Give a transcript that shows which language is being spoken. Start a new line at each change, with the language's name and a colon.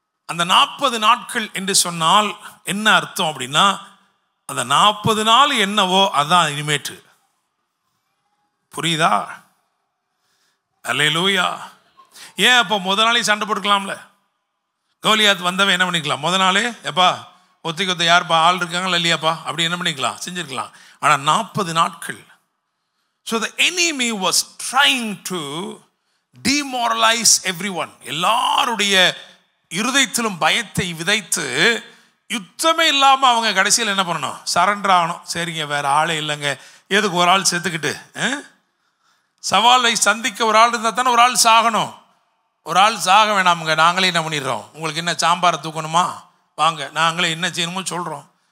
Tamil: அந்த 40 நாட்கள் என்று சொன்னால் என்ன அர்த்தம் அப்படின்னா, அந்த 40 நாள் என்னவோ அதான் இனிமேட்டு. புரியுதா? அல்லேலூயா. ஏன் அப்போ முத நாளே சண்டை போட்டுக்கலாம்ல? கோலியாத் வந்தவன் என்ன பண்ணிக்கலாம், முத நாளே எப்பா ஒத்திக்கொத்த யாருப்பா ஆள் இருக்காங்களா இல்லையாப்பா அப்படி என்ன பண்ணிக்கலாம், செஞ்சிருக்கலாம். ஆனால் 40 நாட்கள்.
English: So the enemy was trying to demoralize everyone.
Tamil: எல்லாருடைய இருதயத்திலும் பயத்தை விதைத்து யுத்தமே இல்லாமல் அவங்க கடைசியில் என்ன பண்ணணும், சரண்டர் ஆகணும். சரிங்க, வேற ஆளே இல்லைங்க, எதுக்கு ஒரு ஆள் செத்துக்கிட்டு, சவாலை சந்திக்க ஒரு ஆள் இருந்தால் தானே ஒரு ஆள் சாகணும். ஒரு ஆள் சாக வேணாமுங்க, நாங்களே என்ன பண்ணிடுறோம், உங்களுக்கு என்ன சாம்பாரை தூக்கணுமா, வாங்க நாங்களே என்ன செய்யணுமோ சொல்கிறோம்.